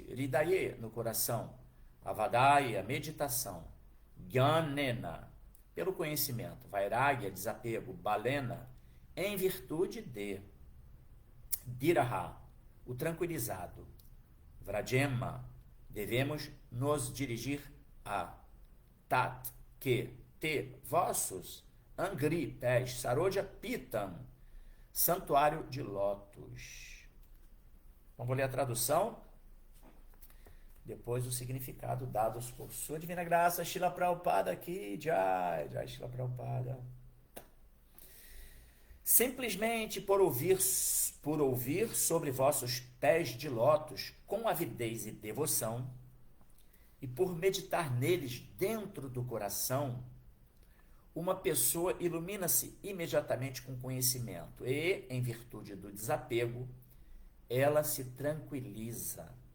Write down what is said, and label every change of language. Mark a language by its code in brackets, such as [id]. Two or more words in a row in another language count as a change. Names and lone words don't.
[pt] ridaye, no coração, avadaya, meditação, gyanena, pelo conhecimento, vairagya, desapego, balena, em virtude de, diraha, o tranquilizado, vrajema, devemos nos dirigir a, tat, que, te, vossos, angri, pés, [sa] saroja, pitam, [pt] santuário de lótus. Vamos ler a tradução? Depois o significado dados por sua divina graça, Srila Prabhupada aqui, [sa] Jai, Jai Srila Prabhupada. [pt] Simplesmente por ouvir sobre vossos pés de lótus com avidez e devoção, e por meditar neles dentro do coração, uma pessoa ilumina-se imediatamente com conhecimento e, em virtude do desapego, ela se tranquiliza.